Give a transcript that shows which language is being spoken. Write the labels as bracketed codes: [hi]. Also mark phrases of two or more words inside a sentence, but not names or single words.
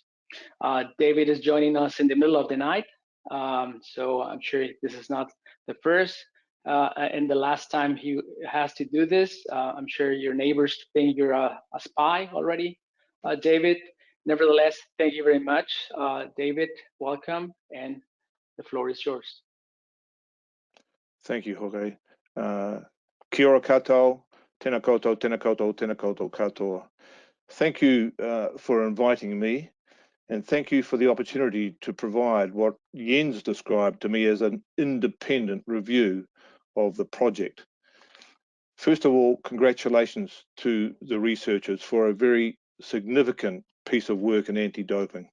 [en] David is joining us in the middle of the night, so I'm sure this is not the first and the last time he has to do this. I'm sure your neighbors think you're a spy already, David. Nevertheless, thank you very much. David, welcome, and the floor is yours. Thank you, Jorge. [mi] Kia ora koutou, tēnā koutou, tēnā koutou, tēnā koutou katoa. [en] Thank you for inviting me, and thank you for the opportunity to provide what Jens described to me as an independent review of the project. First of all, congratulations to the researchers for a very significant piece of work in anti-doping.